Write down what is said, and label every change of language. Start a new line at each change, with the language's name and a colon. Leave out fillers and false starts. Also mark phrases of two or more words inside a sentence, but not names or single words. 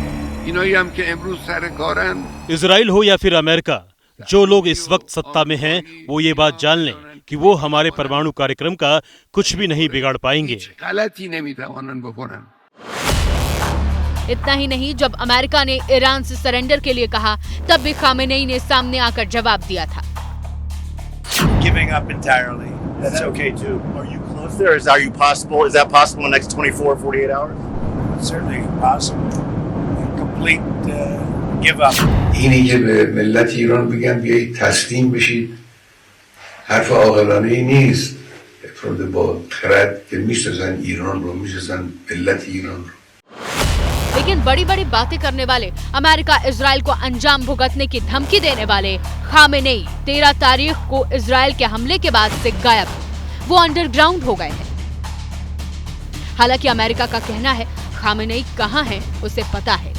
Hindi: इजराइल हो या फिर अमेरिका, जो लोग इस वक्त सत्ता में हैं, वो ये बात जान लें कि वो हमारे परमाणु कार्यक्रम का कुछ भी नहीं बिगाड़ पाएंगे। इतना ही नहीं, जब अमेरिका ने ईरान से सरेंडर के लिए कहा, तब भी खामेनेई ने सामने आकर जवाब दिया था।
English: Giving up entirely. That's okay too. Are you close there? Is that possible in the next 24, 48 hours? It's certainly possible. Complete give up.
Persian: اینی که به ملت ایران بگم بیایید تسلیم بشید حرف عاقلانه‌ای نیست. افراد با خرد که می‌سازن ایران رو، می‌سازن ملت ایران رو.
Hindi: लेकिन बड़ी बड़ी बातें करने वाले, अमेरिका इजराइल को अंजाम भुगतने की धमकी देने वाले खामेनेई 13 तारीख को इजराइल के हमले के बाद से गायब। वो अंडरग्राउंड हो गए हैं। हालांकि अमेरिका का कहना है खामेनेई कहां हैं उसे पता है।